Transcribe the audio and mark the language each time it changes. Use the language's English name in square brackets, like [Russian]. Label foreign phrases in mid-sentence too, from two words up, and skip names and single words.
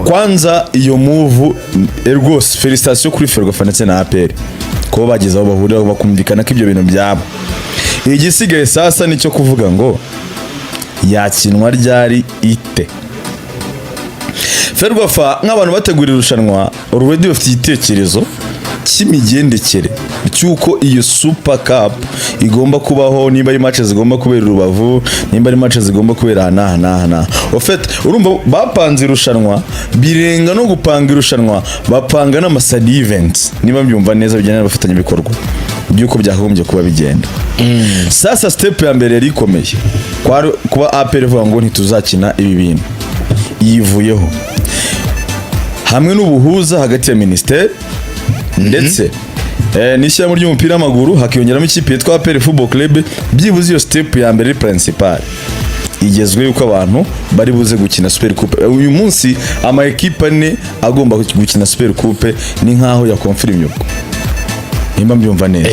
[Kinyarwanda] kwanza iyo move rwose felicitation kuri Ferwafa ndetse na APR ko bageze aho bahurira bakumvikana ko ibyo bintu byabo igisigaye sasa nicyo kuvuga ngo yakinwa ryari ite Ferwafa nk'abantu bategura irushanwa already bafite igitekerezo cy'imigendekere cyuko iyo Super Cup igomba kubaho nimba ari matches zigomba kubera Rubavu nimba ari matches zigomba kubera hana [French] en fait [Kinyarwanda] urumva bapanze irushanwa birenga no gupanga irushanwa bapanga n'amaside events niba mbyumva neza bijyana n'abafatanya bikorwa byuko byagombye kuba bigenda sasa step ya mbere yari ikomeye kuba APR vuga ngo ntituzakina ibi bintu yivuyeho hamwe n'ubuhuza hagati ya ministeri ndetse n'ishyirahamwe ry'umupira w'amaguru hakiyongeramo ikipe yitwa APR Football Club byibuze iyo step ya mbere principal igezwe yuko abantu bari buze gukina Super Coupe uyu munsi ama equipe ane agomba gukina Super Coupe ni nkaho ya confirm yuko nimba mbyumva neza